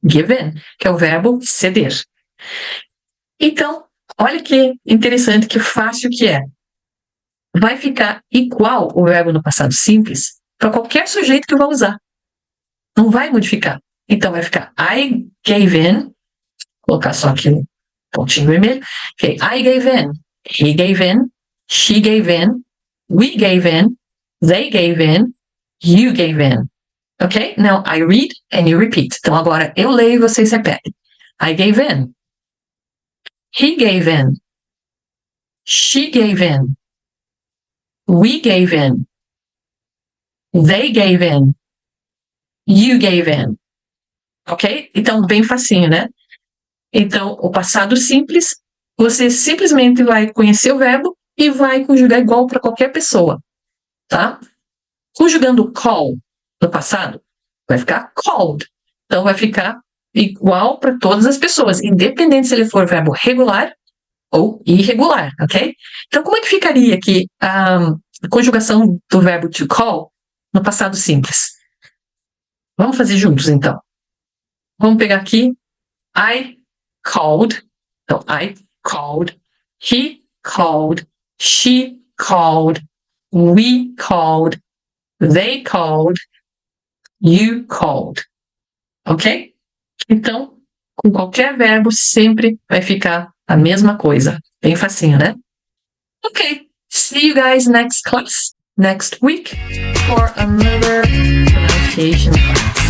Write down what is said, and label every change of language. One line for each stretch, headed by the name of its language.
English: Give in,
Portuguese: que é o verbo ceder. Então, olha que interessante, que fácil que é. Vai ficar igual o verbo no passado simples para qualquer sujeito que eu vou usar. Não vai modificar. Então vai ficar
English: I gave in,
Portuguese: vou colocar só aqui um pontinho vermelho.
English: Okay, I gave in, he gave in, she gave in, we gave in, they gave in, you gave in. Ok? Now I read and you repeat.
Portuguese: Então agora eu leio e vocês repetem.
English: I gave in. He gave in. She gave in. We gave in. They gave in. You gave in. Ok?
Portuguese: Então, bem facinho, né? Então, o passado simples, você simplesmente vai conhecer o verbo e vai conjugar igual para qualquer pessoa, tá? Conjugando call no passado, vai ficar called. Então, vai ficar igual para todas as pessoas, independente se ele for verbo regular ou irregular, ok? Então, como é que ficaria aqui a conjugação do verbo to call no passado simples? Vamos fazer juntos, então. Vamos pegar aqui
English: I called,
Portuguese: então
English: I called, he called, she called, we called, they called, you called. Ok?
Portuguese: Então, com qualquer verbo sempre vai ficar a mesma coisa. Bem facinho, né? Ok.
English: See you guys next class, next week, for another pronunciation class.